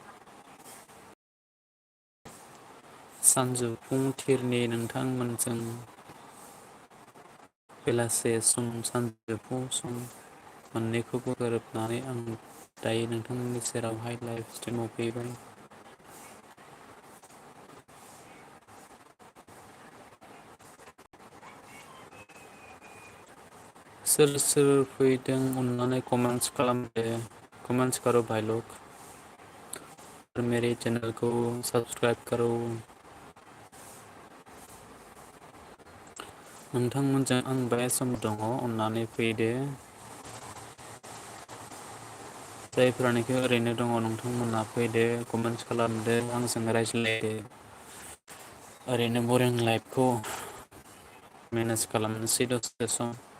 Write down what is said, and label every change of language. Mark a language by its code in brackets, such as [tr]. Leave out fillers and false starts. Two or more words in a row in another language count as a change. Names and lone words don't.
[brx] सानजौफुं थिरनि नोंथांमोनजों बेलासे सम सानजौफु सम मोननैखौबो गोरोबनानै आं दायो नोंथांमोननि सेरावहाय [en] live stream [brx] फैबाय। सोर फैदों अननानै कमेंट्स खालामदो। [hi] कमेंट्स करो भाई लोग और मेरे चैनल को सब्सक्राइब करो। [brx] नोंथांमोनजों आं बे सम दङ अननानै फैदो। जायफोरानोखि ओरैनो दङ नोंथांमोना फैदो कमेन्ट्स खालामदो आंजों रायज्लायदो। ओरैनो बरिं लाइफखौ मेनेज खालामनोसै दसे सम।